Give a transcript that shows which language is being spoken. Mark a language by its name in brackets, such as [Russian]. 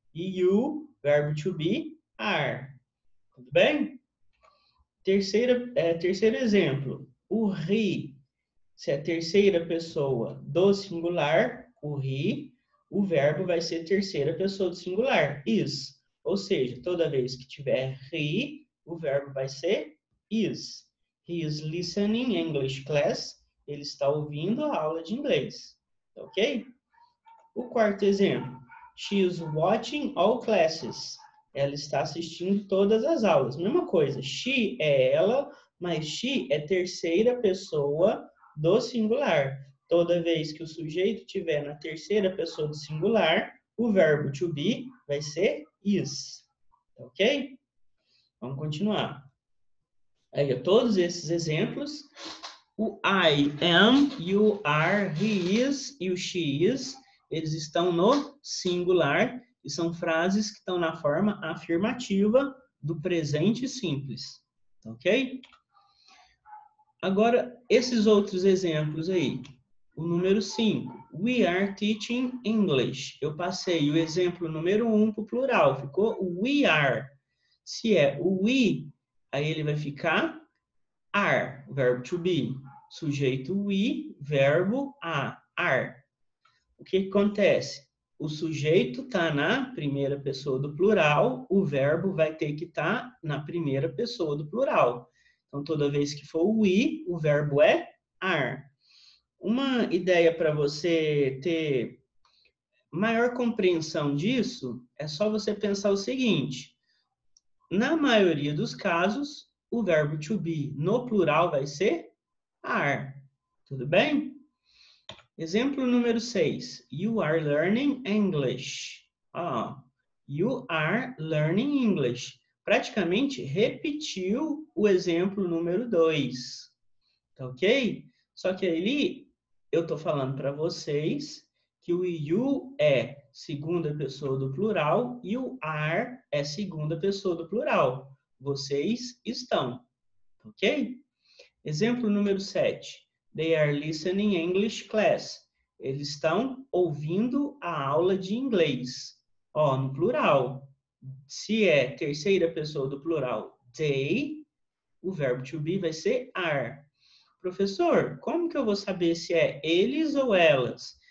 [Portuguese] You, verbo to be, are. Tudo bem? Terceiro exemplo. O he. Se é a terceira pessoa do singular, o he, o verbo vai ser terceira pessoa do singular, is. Ou seja, toda vez que tiver he, o verbo vai ser is. [English] He is listening English class. [Portuguese] Ele está ouvindo a aula de inglês. Ok? O quarto exemplo. [English] She is watching all classes. [Portuguese] Ela está assistindo todas as aulas. Mesma coisa. She é ela, mas she é terceira pessoa do singular. Toda vez que o sujeito estiver na terceira pessoa do singular, o verbo to be vai ser is. Ok? Vamos continuar. Aí, todos esses exemplos, o I am, you are, he is e o she is, eles estão no singular e são frases que estão na forma afirmativa do presente simples. Ok? Agora, esses outros exemplos aí. O número 5. [English] We are teaching English. [Portuguese] Eu passei o exemplo número 1 para o plural. Ficou we are. Se é o we, aí ele vai ficar are, verbo to be. Sujeito we, verbo are. O que acontece? O sujeito está na primeira pessoa do plural, o verbo vai ter que estar na primeira pessoa do plural. Então, toda vez que for we, o verbo é are. Uma ideia para você ter maior compreensão disso é só você pensar o seguinte: na maioria dos casos, o verbo to be no plural vai ser are. Tudo bem? Exemplo número 6. [English] You are learning English. You are learning English. [Portuguese] Praticamente repetiu o exemplo número 2. Tá ok? Só que ali eu estou falando para vocês que o you é segunda pessoa do plural e o are é segunda pessoa do plural. Vocês estão. Ok? Exemplo número 7. [English] They are listening English class. [Portuguese] Eles estão ouvindo a aula de inglês. No plural. Se é terceira pessoa do plural, they, o verbo to be vai ser are. Professor, como que eu vou saber se é eles ou elas?